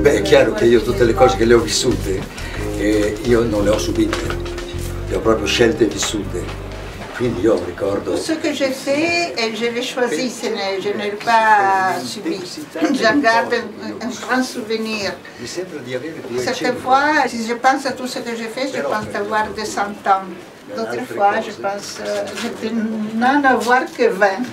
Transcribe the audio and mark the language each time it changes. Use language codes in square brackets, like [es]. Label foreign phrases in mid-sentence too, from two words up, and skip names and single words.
[it] chiaro che io tutte le cose che le ho vissute, io non le ho subite, le ho proprio scelte e vissute. Quindi io ricordo... [fr] Tout ce que j'ai fait, je l'ai choisi, je ne l'ai pas subi. J'en garde un grand souvenir. Certaines fois, si je pense à tout ce que j'ai fait, je pense avoir de 100 ans. D'autres fois, je pense de n'en avoir que 20.